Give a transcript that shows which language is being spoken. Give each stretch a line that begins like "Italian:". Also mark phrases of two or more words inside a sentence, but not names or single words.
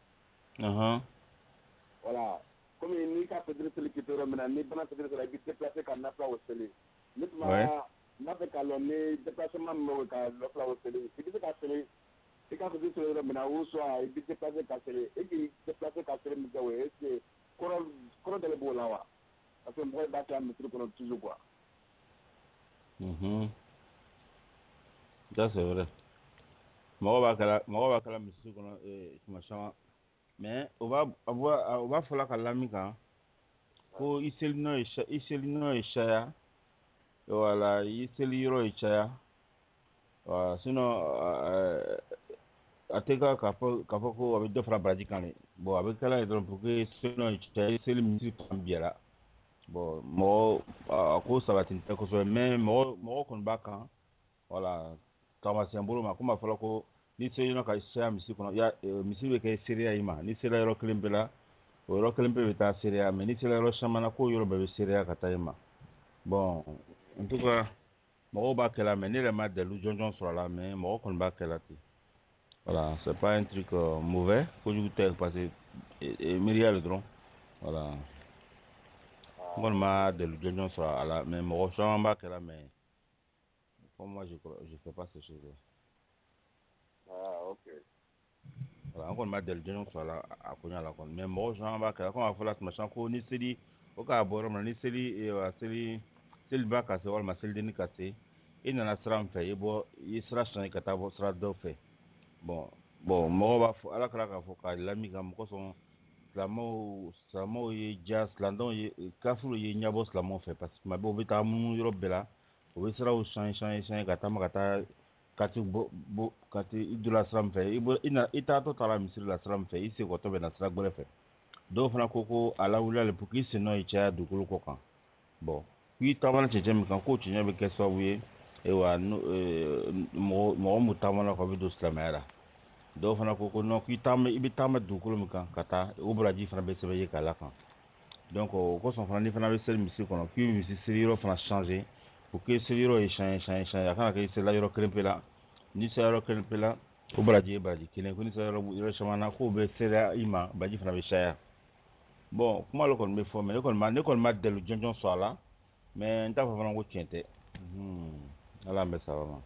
French: Voilà comme
Bambara: n'i ka fitiri seli k'i to yɔrɔ min na n'i bana fitiri seli i b'i déplacer ka nafila o seli. Ne tuma n'a fɛ k'a lɔn ni déplacement min bɛ ka lɔfila o seli i bɛ se ka seli i ka fitiri seli yɔrɔ min na
French: ou soit
Bambara: i b'i déplacer ka seli e k'i déplacer ka seli min kɛ o ye
French: est ce que
Bambara: kɔrɔ dɔ de b'o la wa
French: parce que
Bambara: mɔgɔ b'a kɛ a misiri kɔnɔ
French: toujours quoi. Ça c'est vrai.
Bambara: Mɔgɔ b'a kala misiri kɔnɔ tuma caman mais o b'a fɔla ka lamɛn kan ko i seli nɔ ye caya wala i seli yɔrɔ ye caya sinon a tɛ k'a fɔ ko a bɛ dɔ fara baraji kan dɛ bon a bɛ kɛla ye dɔrɔn
French: pour que
Bambara: seli nɔ ye caya i seli misiri fan biyɛra bon mɔgɔ a ko sabati tɛ kosɛbɛ mais mɔgɔ kɔni b'a kan voilà taamasiyɛn bolo ma komi a fɔla ko ni seli nɔ ka caya misiri kɔnɔ misiri bɛ kɛ seereya i ma ni sera yɔrɔ kelen bɛɛ la o yɔrɔ kelen bɛɛ bɛ taa seereya mais ni sera yɔrɔ caman na k'o yɔrɔ bɛɛ bɛ seereya ka taa i ma bon
French: en tout cas
Bambara: mɔgɔw b'a kɛla mais ne yɛrɛ ma dalu jɔnjɔn sɔrɔ a la mais mɔgɔ kɔni b'a kɛla ten
French: voilà c'est pas un truc mauvais
Bambara: kojugu tɛ
French: parce que
Bambara: miiriya le dɔrɔn voilà n kɔni ma dalu jɔnjɔn sɔrɔ a la mais mɔgɔ caman b'a kɛla
French: mais pour moi je fais pas ces choses là.
Bambara: Ok. Voilà an kɔni ma dalu jɔnjɔn sɔrɔ a la a ko ɲa la kɔni mais mɔgɔ caman b'a kɛla comme a fɔla tuma caman ko ni seli o k'a bɔ yɔrɔ min na ni seli ba ka se walima selidenni ka se i nana sira min fɛ i sira change ka taa bɔ sira dɔ fɛ bon mɔgɔ b'a fɔ ala kɛra k'a fɔ k'a lamɛn ka mɔgɔ sɔn silamɛw ye silamɛw ye kafiriw ye ɲɛbɔ silamɛw fɛ
French: parce que
Bambara: tuma bɛɛ u bɛ taa munumunu yɔrɔ bɛɛ la u bɛ siraw change ka taa kati i donna sira min fɛ i taatɔ taara misiri la sira min fɛ i segintɔ bɛ na sira gbɛrɛ fɛ dɔw fana ko a lawulila le
French: pour que
Bambara: i sen nɔ ye caya dugukolo kɔ kan bon k'i taamana cɛncɛn min kan k'o cɛncɛn bɛ kɛ sababu ye mɔgɔ mun taamana kɔ bɛ don silamɛya la dɔw fana ko non i bɛ taama dugukolo min kan ka taa o baraji fana bɛ sɛbɛn ye k'a la kan donc o kosɔn fana n'i fana bɛ seli misiri kɔnɔ k'i bɛ misi seli yɔrɔ fana changer
French: pour que
Bambara: seli yɔrɔ ye change a kana kɛ i selila yɔrɔ kelen pe la n'i sera yɔrɔ kelen pe la o baraji ye baraji kelen ko n'i sera yɔrɔ caman na k'o bɛ sereya i ma baraji fana bɛ caya bon kuma dɔ kɔni bɛ fɔ mais ne kɔni ma dalu jɔnjɔn sɔrɔ a la mais n t'a fɔ fana ko tiɲɛ tɛ ala an bɛ saba ma.